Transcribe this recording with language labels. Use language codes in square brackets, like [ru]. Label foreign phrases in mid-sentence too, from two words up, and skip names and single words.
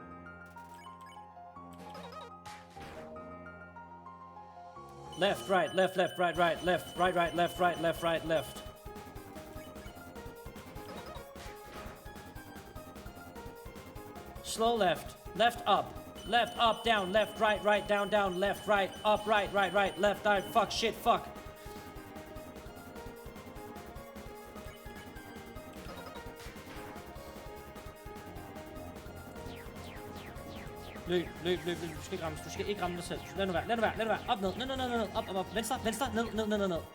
[en] Left, right, left, left, right, right, left, right, right, left, right, left, right, left. Slow left, left, up, down, left, right, down, down, left, right, up, right, left, right, fuck, shit, fuck. [da] Løb. Du skal ikke ramme dig selv. Lad nu være. Op, ned. Op. Venstre, ned.